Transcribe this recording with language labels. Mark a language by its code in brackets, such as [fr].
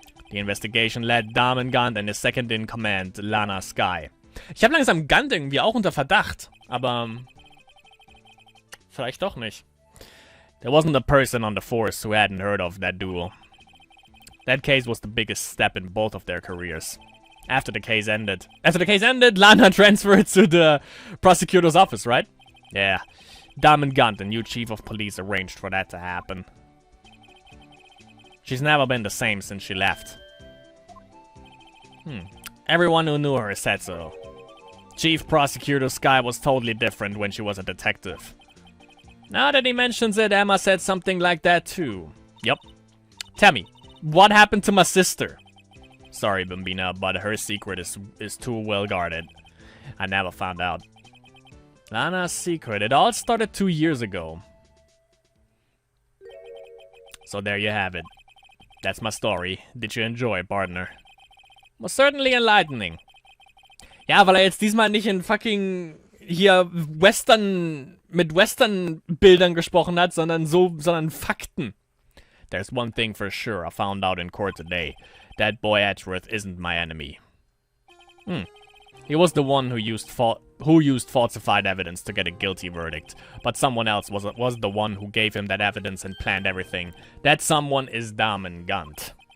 [en] The investigation led Damen Gant and his second in command, Lana Sky. [de] Ich habe langsam Gant irgendwie auch unter Verdacht, aber vielleicht doch nicht. [en] There wasn't a person on the force who hadn't heard of that duel. That case was the biggest step in both of their careers. After the case ended, Lana transferred to the prosecutor's office, right? Yeah. Damen Gant, the new chief of police, arranged for that to happen. She's never been the same since she left. Everyone who knew her said so. Chief Prosecutor Sky was totally different when she was a detective. Now that he mentions it, Emma said something like that too. Yup. Tell me, what happened to my sister? Sorry, Bambina, but her secret is too well guarded. I never found out. Lana's secret. It all started 2 years ago. So there you have it. That's my story. Did you enjoy, partner? Was certainly enlightening. [de] Ja, weil er jetzt diesmal nicht in fucking hier mit Western-Bildern gesprochen hat, sondern Fakten. [en] There's one thing for sure I found out in court today. That boy Edgeworth isn't my enemy. He was the one who used falsified evidence to get a guilty verdict. But someone else was the one who gave him that evidence and planned everything. That someone is Damen Gant.